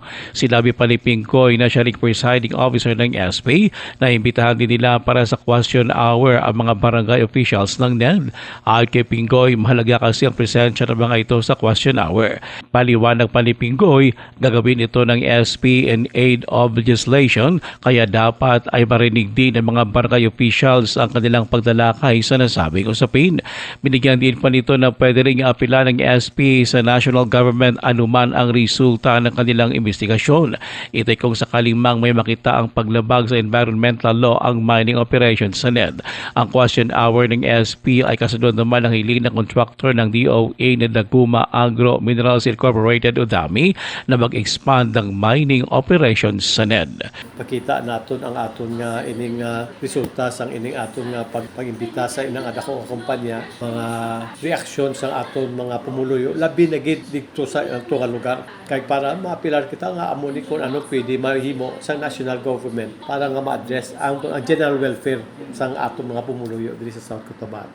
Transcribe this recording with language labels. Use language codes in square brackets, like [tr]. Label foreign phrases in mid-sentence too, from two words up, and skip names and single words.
[tl] Sinabi pa ni Pinggoy na siya ring presiding officer ng SP na imbitahan din nila para sa [en] question hour [tl] ang mga [en] barangay officials [tl] ng NED. Ayon kay Pinggoy, mahalaga kasi ang presensya ng mga ito sa [en] question hour. [tl] Paliwanag pa ni Pinggoy, gagawin ito ng SP [en] in aid of legislation [tl] kaya dapat ay marinig din ng mga [en] barangay officials [tl] ang kanilang paglalakay sa nasabing usapin. Binigyan din pa nito na pwede rin apila ng SP sa [en] national government [tl] anuman ang resulta ng kanilang investigasyon. Ito kung sakaling mang may makita ang paglabag sa [en] environmental law [tl] ang [en] mining operations [tl] sa NED. Ang [en] question hour [tl] ng SP ay kasunod naman ng hiling ng contractor ng DOA na Daguma Agro Minerals Incorporated o DAMI na mag-expand ng [en] mining operations [tl] sa NED. [hil] Pakita naton ang aton nga ining resulta sang ining aton nga pag-imbita sa inang adako nga kumpanya, mga reaksyon sa aton mga pumuluyo labi na gid dito sa ato nga lugar kay para mapilar kita nga amo ni kung ano pwede mahimo sa [en] national government [hil] para nga ma-address ang [en] general welfare [hil] sang aton mga pumuluyo diri sa South Cotabato.